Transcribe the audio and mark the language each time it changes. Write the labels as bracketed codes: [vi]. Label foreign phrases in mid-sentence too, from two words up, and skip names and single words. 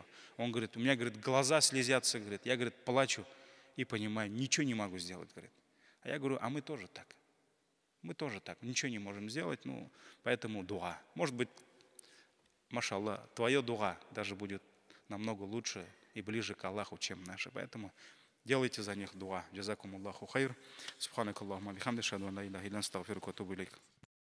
[ru] Он говорит, у меня, говорит, глаза слезятся, говорит, я, говорит, плачу и понимаю, ничего не могу сделать, говорит. А я говорю, а мы тоже так, ничего не можем сделать, ну, поэтому дуа. Может быть, машаллах, твое дуа даже будет намного лучше и ближе к Аллаху, чем наше, поэтому делайте за них дуа. [ar] جزاكم الله خير. سبحانك اللهم بحمدك أشهد أن لا إله إلا أنت أستغفرك وأتوب إليك.